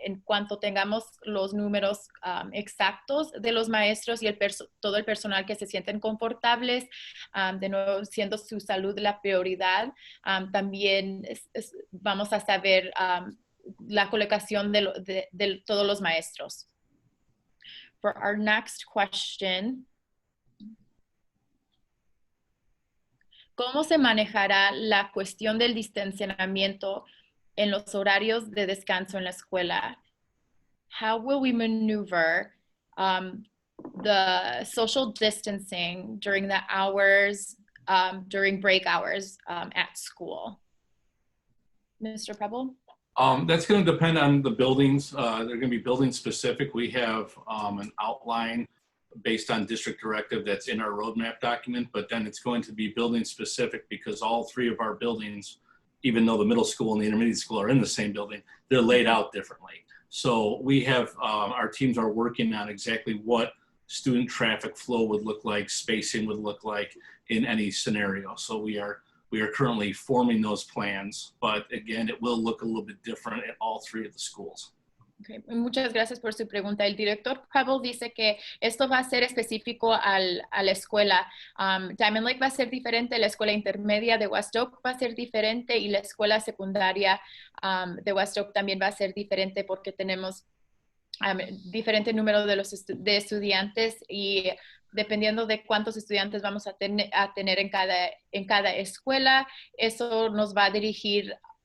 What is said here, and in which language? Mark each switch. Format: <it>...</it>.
<es>En cuanto tengamos los números exactos de los maestros y todo el personal que se sienten confortables, de nuevo siendo su salud la prioridad, también vamos a saber la colocación de todos los maestros.</es> <en>For our next question,</en> <es>¿cómo se manejará la cuestión del distanciamiento en los horarios de descanso en la escuela?</es> <en>How will we maneuver the social distancing during the hours, during break hours at school? Mr. Preble? That's going to depend on the buildings. They're going to be building specific. We have an outline based on district directive that's in our roadmap document, but then it's going to be building specific because all three of our buildings, even though the middle school and the intermediate school are in the same building, they're laid out differently. So we have, our teams are working on exactly what student traffic flow would look like, spacing would look like in any scenario. So we are currently forming those plans, but again, it will look a little bit different at all three of the schools. Okay.</en> <es>Muchas gracias por su pregunta. El director Preble dice que esto va a ser específico a la escuela. Diamond Lake va a ser diferente, la escuela intermedia de West Oak va a ser diferente y la escuela secundaria de West Oak también va a ser diferente porque tenemos diferente número de estudiantes y dependiendo de cuántos estudiantes vamos a tener en cada escuela, eso nos va a dirigir</es>